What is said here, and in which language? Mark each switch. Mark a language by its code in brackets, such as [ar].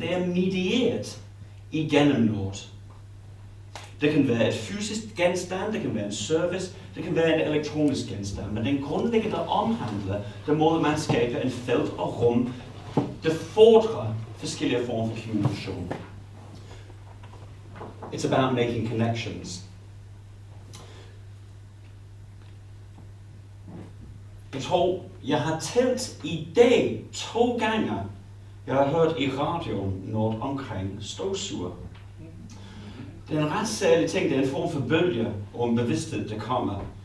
[da] Det er medieret igennem noget. Det kan være et fysisk genstand, det kan være en service, det kan være en elektronisk genstand, men den grundlæggende omhandler den måde, man skaber en felt og rum, der fordrer forskellige former for kommunikation. [en] It's about making connections. [da] Jeg tror, jeg har talt i dag 2 gange, jeg har hørt i radioen noget omkring støvsuger. Det er en ret særlig ting, det er en form for bølge og en bevidsthed, der kommer.